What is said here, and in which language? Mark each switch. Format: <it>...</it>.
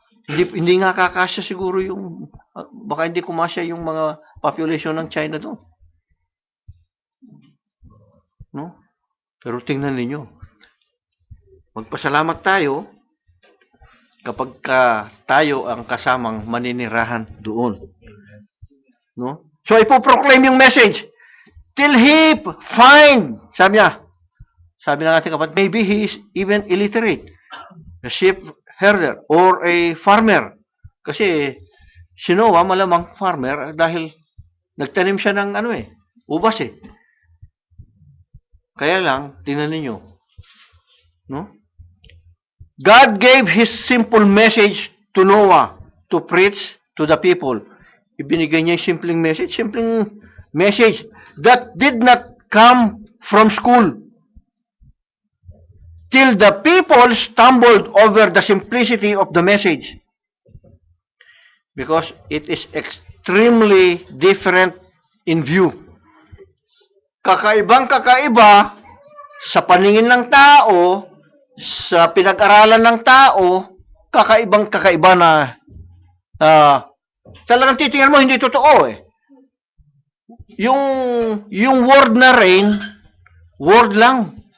<tl>Hindi nga kakasya siguro yung, baka hindi kumasya yung mga population ng China doon. No? Pero tingnan ninyo. Magpasalamat tayo kapag tayo ang kasamang maninirahan doon. No? So, ipoproclaim yung message.</tl> <en>Till he find,</en> <tl>sabi ng ating kapatid,</tl> <en>maybe he is even illiterate. A sheep herder or a farmer.</en> <tl>Kasi, si Noah malamang farmer dahil nagtanim siya ng ubas eh. Kaya lang, tingnan ninyo. No?</tl> <en>God gave His simple message to Noah to preach to the people.</en> <tl>Ibinigay niya yung simpleng message</tl> <en>that did not come from school. Till the people stumbled over the simplicity of the message. Because it is extremely different in view.</en> <tl>Kakaibang-kakaiba sa paningin ng tao, sa pinag-aralan ng tao, kakaibang-kakaiba na talagang titingnan mo, hindi totoo eh. Yung word na rain, word lang.</tl>